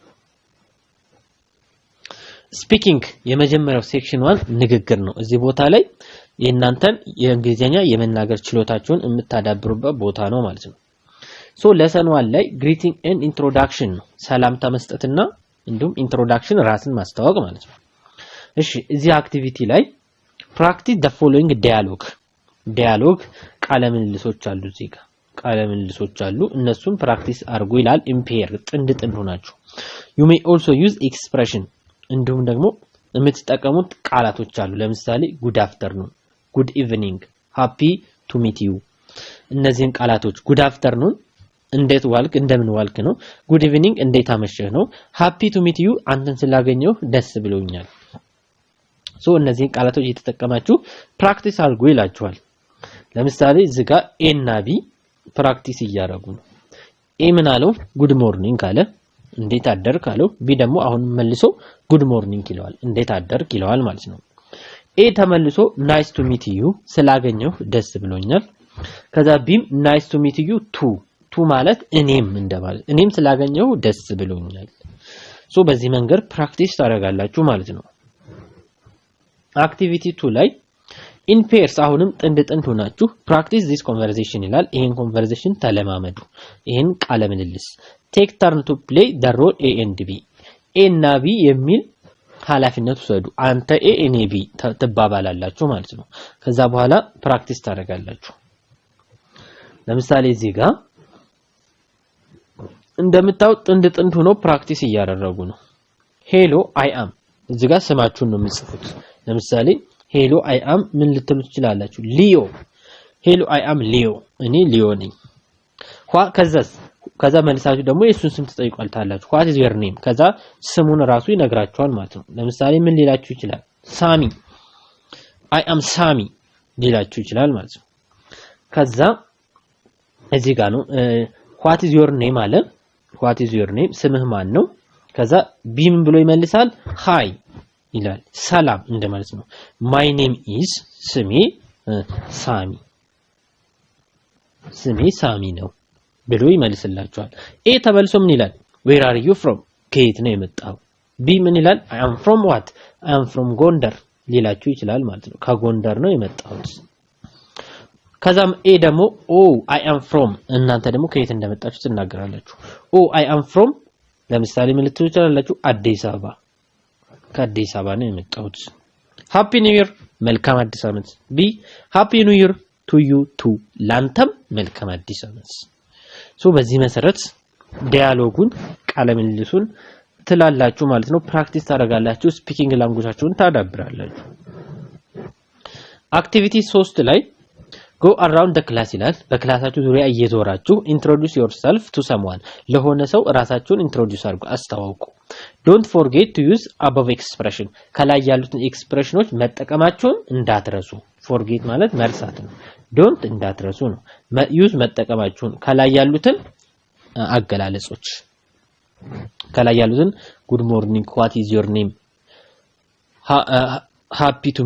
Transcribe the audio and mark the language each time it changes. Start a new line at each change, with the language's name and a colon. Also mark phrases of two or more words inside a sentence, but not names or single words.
Amharic: ስፒኪንግ የመጀመሪያው ሴክሽን 1 ንግግር ነው እዚህ ቦታ ላይ የእናንተን የእንግሊዘኛ የመናገር ችሎታችሁን የምታዳብሩበት ቦታ ነው ማለት ነው ሶ ለሰን 1 ላይ
English: greeting and introduction
Amharic: ነው ሰላምታ መስጠትና እንዲሁም ኢንትሮዳክሽን ራስን ማስተዋወቅ ማለት ነው እሺ እዚህ አክቲቪቲ ላይ
English: practice the following dialogue
Amharic: ቃለ ምልልሶች አሉ እዚህ ጋር ቃለ ምልልሶች አሉ እነሱን ፕራክቲስ አድርጉ ይላል ኢምፔር ጥንድ ሆናችሁ
English: you may also use expression
Amharic: እንዲሁም ደግሞ የምትጠቀሙት ቃላቶች አሉ ለምሳሌ
English: good afternoon good evening happy to meet you
Amharic: እነዚህን ቃላቶች
English: good afternoon
Amharic: እንዴት ዋልክ እንደምን ዋልክ ነው
English: good evening
Amharic: እንዴት አመሸህ ነው
English: happy to meet you
Amharic: አንተን ስላገኘው ደስ ብሎኛል ሶ እነዚህ ቃላቶች እየተጠቀማችሁ ፕራክቲስ አድርጉ ይላችኋል ለምሳሌ እዚህ ጋር ኤ እና ቢ ፕራክቲስ እያደረጉ ነው ኤ ምን አለው
English: good morning
Amharic: ካለ እንዴት አደርክ አለው ቢ ደግሞ አሁን መልሶ
English: good morning
Amharic: ይለዋል እንዴት አደርክ ይለዋል ማለት ነው ኤ ተመልሶ
English: nice to meet you
Amharic: ስላገኘው ደስ ብሎኛል ከዛ ቢም
English: nice to meet you too
Amharic: ማለት እኔም እንደማለት እኔም ስላገኘው ደስ ብሎኛል ሶ በዚህ መንገድ ፕራክቲስ ታደርጋላችሁ ማለት ነው activity 2 ላይ
English: in pairs
Amharic: አሁንም ጥንድ ሆናችሁ
English: practice this conversation
Amharic: ይላል ይሄን conversation ተለማመዱ ይሄን ቃለ ምልልስ
English: take turn to play the role A and B
Amharic: A እና B የሚል ኃላፊነት ወሰዱ አንተ A እኔ B ተባባላላችሁ ማለት ነው ከዛ በኋላ ፕራክቲስ ታደርጋላችሁ ለምሳሌ እዚህ ጋር እንደምታው ጥንድ ሆኖ ፕራክቲስ እያደረጉ ነው
English: hello I am
Amharic: እዚህ ጋር ስማችሁን ነው የምጽፉት ለምሳሌ
English: hello I am
Amharic: ምን ልትሉ ትችላላችሁ ሊዮ
English: hello I am
Amharic: ሊዮ እኔ ሊዮ ነኝ ከዛ መልሳችሁ ደግሞ የሱን ስም ትጠይቃላችሁ
English: what is your name
Amharic: ከዛ ስሙን ራሱ ይነግራችኋል ማለት ነው ለምሳሌ ምን ሊላችሁ ይችላል ሳሚ
English: I am
Amharic: ሳሚ ሊላችሁ ይችላል ማለት ነው ከዛ እዚህ ጋር ነው
English: what is your name
Amharic: አለ
English: what is your name
Amharic: ስምህ ማን ነው ከዛ ቢም ብሎ ይመልሳል ሃይ ይላል ሰላም እንደማለት ነው
English: my name is
Amharic: ስሜ ሳሚ ነው ብሎ ይመልስላችኋል ኤ ተመልሶ ምን ይላል
English: where are you from
Amharic: ከየት ነው የመጣው ቢ ምን ይላል
English: I am from what I am from
Amharic: ጎንደር ሊላችሁ ይችላል ማለት ነው ከጎንደር ነው የመጣሁት ከዛም ኤ ደግሞ
English: I am
Amharic: from እናንተ ደግሞ ከየት እንደመጣችሁ ትናገራላችሁ
English: I am from
Amharic: ለምሳሌ ምን ልትሉ ትችላላችሁ አዲስ አበባ ከአዲስ አበባ ነው የመጣሁት
English: happy new year
Amharic: መልካም አዲስ አመት ቢ
English: happy new year to you too
Amharic: ላንተም መልካም አዲስ አመት ሶ በዚህ መሰረት ዲያሎጉን ቃለ ምልልሱን ትላላችሁ ማለት ነው ፕራክቲስ ታደርጋላችሁ ስፒኪንግ ላንጉጃችሁን ታዳብራላችሁ አክቲቪቲ 3 ላይ
English: go around the class
Amharic: ይላል በክላሳችሁ ዙሪያ እየዞራችሁ
English: introduce yourself to someone
Amharic: ለሆነ ሰው ራሳችሁን introduce አድርጉ አስተዋውቁ
English: don't forget to use above expression
Amharic: ከላይ ያሉትን ኤክስፕሬሽኖች መጠቀማችሁን እንዳትረሱ forget ማለት መርሳት ነው don't እንዳትረሱ ነው use መጠቀማችሁን ከላይ ያሉትን አገላለጾች ከላይ ያሉትን
English: good morning what is your name happy to